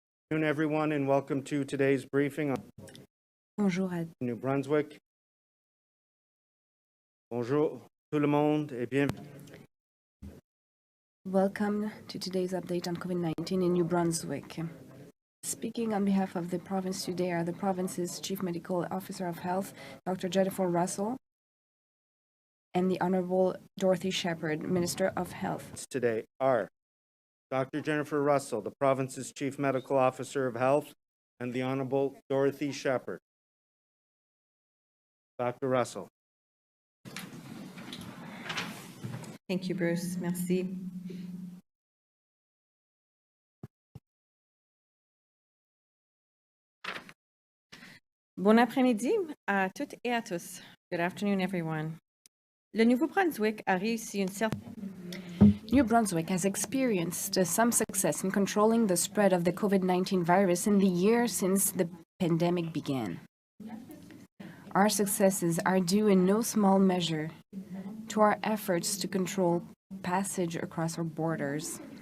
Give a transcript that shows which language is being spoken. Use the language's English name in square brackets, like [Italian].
[English] Good afternoon, everyone, and welcome to today's briefing on [French] Bonjour à [English] New Brunswick. [French] Bonjour tout le monde et bienvenue. [English] Welcome to today's update on COVID-19 in New Brunswick. Speaking on behalf of the province today are the province's Chief Medical Officer of Health, Dr. Jennifer Russell, and the Honorable Dorothy Shepherd, Minister of Health. Today are Dr. Jennifer Russell, the province's Chief Medical Officer of Health, and the Honorable Dorothy Shepherd. Dr. Russell. Thank you, Bruce. Merci. [French] Bon après-midi à toutes et à tous. [English] Good afternoon, everyone. [French] Le Nouveau-Brunswick a réussi une certaine... [English] New Brunswick has experienced some success in controlling the spread of the COVID-19 virus in the year since the pandemic began. Our successes are due in no small measure to our efforts to control passage across our borders.